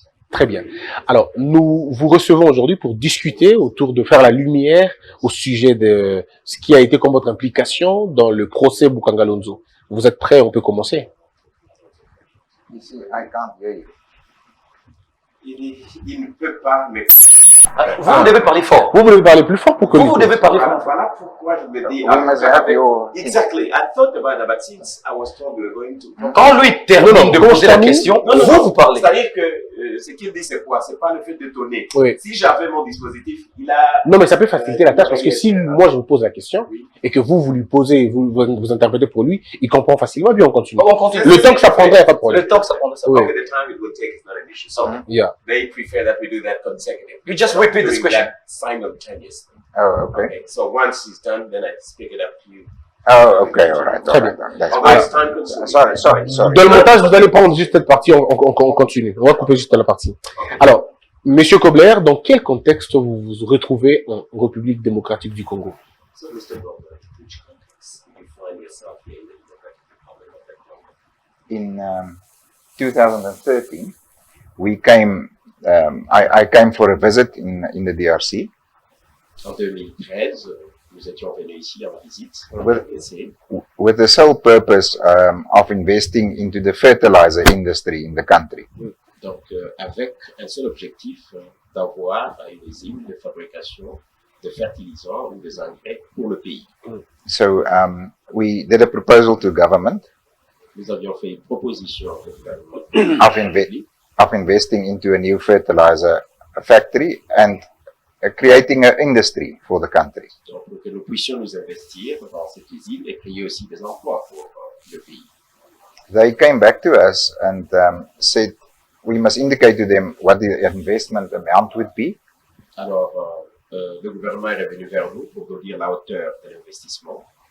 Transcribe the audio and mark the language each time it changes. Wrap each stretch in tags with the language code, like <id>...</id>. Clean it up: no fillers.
<fr>Très bien. Alors, nous vous recevons aujourd'hui pour discuter autour de faire la lumière au sujet de ce qui a été comme votre implication dans le procès Bukangalonzo. Vous êtes prêts? On peut commencer.</fr> <en>You see, I can't hear you.</en> <fr>Il ne peut pas, mais... Vous devez parler fort. Vous devez parler plus fort pour que... Vous devez parler fort. Voilà pourquoi je me dis...</fr> <en>We must have your... Exactly. I thought about that, but since I was told we were going to...</en> <fr>Quand lui termine de poser la question, vous parlez. C'est-à-dire que ce qu'il dit, c'est quoi? C'est pas le fait de donner. Oui. Si j'avais mon dispositif, il a... Non, mais ça peut faciliter la tâche parce que si moi je vous pose la question et que vous lui posez, vous interprétez pour lui, il comprend facilement, puis on continue. On continue. Le temps que ça prendrait, il n'y a pas de problème. Le temps que ça prendrait, ça Oui.</fr> <en>Okay, the time it will take is not an issue. So Yeah. they prefer that we do that consecutively. You just repeat this Doing question. that simultaneously. Oh, okay. Okay. So once he's done, then I speak it up to you. Oh, okay, all right.</en> <fr>Très bien.</fr> <en>That's Although it's fine. time consuming. Sorry.</en> <fr>Dans le montage, vous allez prendre juste cette partie, on continue. On va couper juste la partie. Alors, monsieur Grobler, dans quel contexte vous vous retrouvez en République démocratique du Congo?</fr> <en>So, Mr. Grobler, which context do you find yourself in the Democratic Republic of the Congo? In 2013, we came. I came for a visit in the DRC</en> <fr>En 2013, nous étions venus ici en visite.</fr> <en>with the sole purpose of investing into the fertilizer industry in the country.</en> <fr>Donc, avec un seul objectif d'avoir une usine de fabrication de fertilisants ou des engrais pour le pays.</fr> <en>So we did a proposal to government</en> <fr>Nous avions fait une proposition au gouvernement</fr> <en>of investing into a new fertilizer factory and creating an industry for the country.</en> <fr>donc, pour que nous puissions nous investir dans cette usine et créer aussi des emplois pour le pays.</fr> <en>They came back to us and said we must indicate to them what the investment amount would be.</en> <fr>Alors, le gouvernement est revenu vers nous pour nous dire la hauteur de l'investissement.</fr>